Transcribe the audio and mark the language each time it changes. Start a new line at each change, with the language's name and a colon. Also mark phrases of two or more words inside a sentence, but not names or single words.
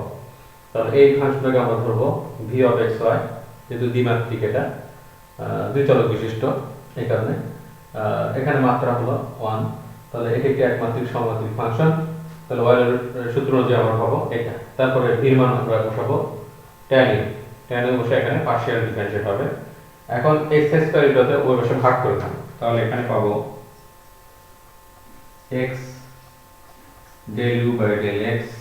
Bangla: তাহলে এই ফাংশনটাকে আমরা ধরবো
English: v of x y,
Bangla: যেহেতু দ্বিমাত্রিক, এটা দুই চলক বিশিষ্ট, এই কারণে এখানে মাত্রা হলো 1। তাহলে এটি একটি একমাত্রিক সমমাত্রিক ফাংশন। তাহলে ওয়েলের সূত্র অনুযায়ী আমরা পাবো এটা। তারপরে v এর মান আমরা বসাবো
English: tan u,
Bangla: বসে এখানে
English: partial differentiate
Bangla: হবে। এখন
English: x square
Bangla: ইন্টুতে ওই পাশে ভাগ করে দেব, তাহলে এখানে পাবো
English: x del u by del x